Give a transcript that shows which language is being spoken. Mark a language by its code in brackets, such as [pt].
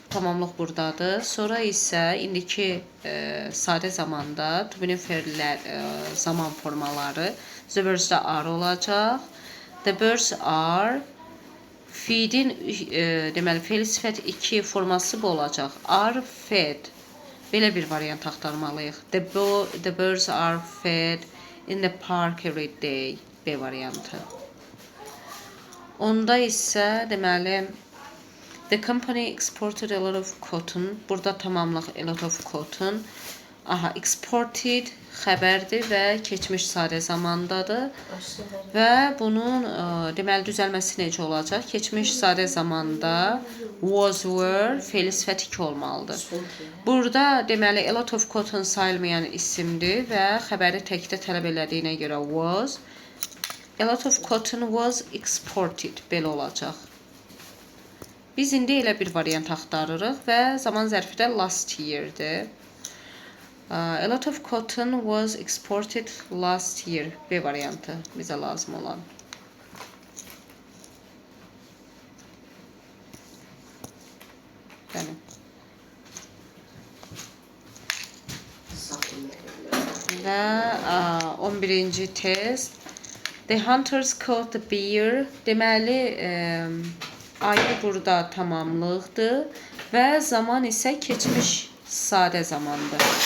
[az] Tamamlıq buradadır. Sonra isə indiki sadə zamanda to be fe'llər zaman formaları [en] the birds are [az] olacaq. [en] The birds are feedin [az] deməli fe'l sifət 2 forması bu olacaq. [en] Are fed. [az] Belə bir variant axtarmalıyıq. [en] The birds are fed in the park every day. [az] B variantı. Onda isə deməli [en] the company exported a lot of cotton. [az] Burada tamamlıq [en] a lot of cotton. [az] Aha, exported xəbərdir və keçmiş sadə zamandadır. Və bunun deməli düzəlməsi necə olacaq? Keçmiş sadə zamanda was, were, fe'l sifət 2 olmalıdır. Burada deməli [en] a lot of cotton [az] sayılmayan isimdir və xəbəri təkdə tələb elədiyinə görə was. [en] A lot of cotton was exported. [az] Belə olacaq. Biz indi elə bir variant axtarırıq və zaman zərfi də [en] last year'dir. A lot of cotton was exported last year. [az] B variantı bizə lazım olan. Bəli. Və 11-ci test. [en] The hunters caught the bear. [az] Deməli, ayı burada tamamlıqdır və zaman isə keçmiş sadə zamandır.